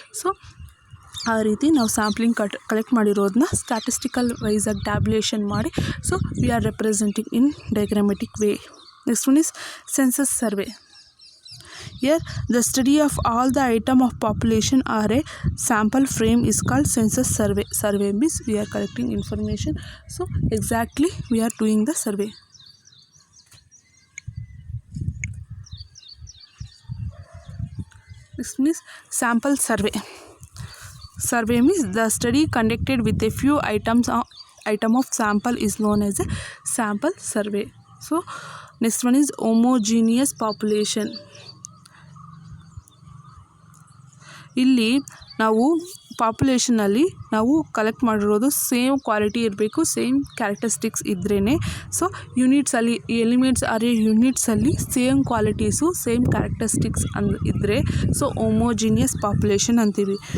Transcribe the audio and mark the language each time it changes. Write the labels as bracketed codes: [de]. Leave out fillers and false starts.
[kn] So ಆ ರೀತಿ ನಾವು ಸ್ಯಾಂಪ್ಲಿಂಗ್ ಕಲೆಕ್ಟ್ ಮಾಡಿರೋದನ್ನ ಸ್ಟ್ಯಾಟಿಸ್ಟಿಕಲ್ ವೈಸಾಗಿ ಟ್ಯಾಬ್ಯುಲೇಷನ್ ಮಾಡಿ [en] So we are representing in diagrammatic way. Next one is census survey. Here the study of all the item of population or a sample frame is called census survey. Survey means we are collecting information. So exactly we are doing the survey. Next means sample survey. Survey means the study conducted with a few item of sample is known as a sample survey. So next one is homogeneous population. [kn] ಇಲ್ಲಿ ನಾವು ಪಾಪ್ಯುಲೇಷನಲ್ಲಿ ನಾವು collect ಮಾಡಿರೋದು same quality ಇರಬೇಕು, same characteristics ಇದ್ರೇ. So ಯೂನಿಟ್ಸಲ್ಲಿ elements are ಯೂನಿಟ್ಸಲ್ಲಿ same qualities, same characteristics ಇದ್ದರೆ so homogeneous population ಅಂತೀವಿ.